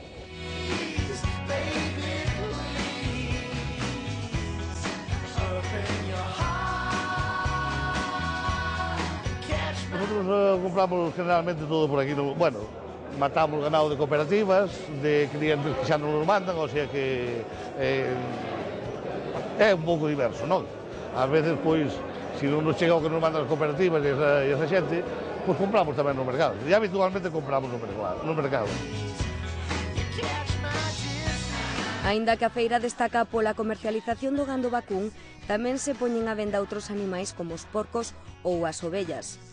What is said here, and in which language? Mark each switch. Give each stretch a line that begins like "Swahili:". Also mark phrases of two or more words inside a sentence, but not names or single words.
Spanish: Nosotros compramos generalmente todo por aquí, bueno, matamos ganado de cooperativas, de clientes que
Galician: xa non nos mandan,
Spanish: o sea
Galician: que é un pouco diverso, non? Ás veces, pois, se non nos chega o que nos mandan as cooperativas e esa xente, pois compramos tamén no mercado. E habitualmente compramos no mercado. Aínda que a feira destaca pola comercialización do gando vacún, tamén se poñen a venda outros animais como os porcos ou as ovellas.